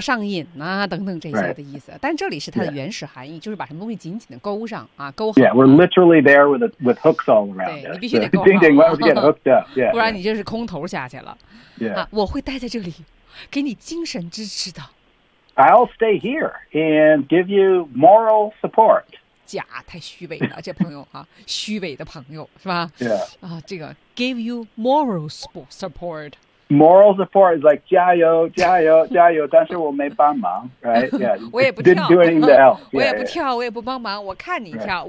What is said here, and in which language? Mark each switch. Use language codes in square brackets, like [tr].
[zh] 上瘾啊，等等这些的意思。 [en] Right. [zh] 但这里是它的原始含义， [en] yeah. [zh] 就是把什么东西紧紧的勾上啊，勾好。 [en] Yeah, we're literally there with hooks all around. [zh] 对，你必须得勾好。Ding [en] ding, let's get hooked up. Yeah, [zh] 不然你就是空头下去了。 [en] Yeah, [zh] 啊、我会待在这里，给你精神支持的。 [en] I'll stay here and give you moral support. [zh] 假太虚伪了，这朋友啊，虚伪的朋友是吧？对、 [en] yeah. [zh] 啊，这个 [en] give you moral support。 Moral support is like [zh] 加油，加油，加油！但是我没帮忙， [en] right？ Yeah， [zh] 我也不跳 [en] ，didn't do anything to help、yeah,。 [zh] 我也不跳， [en] yeah. [zh] 我也不帮忙，我看你跳、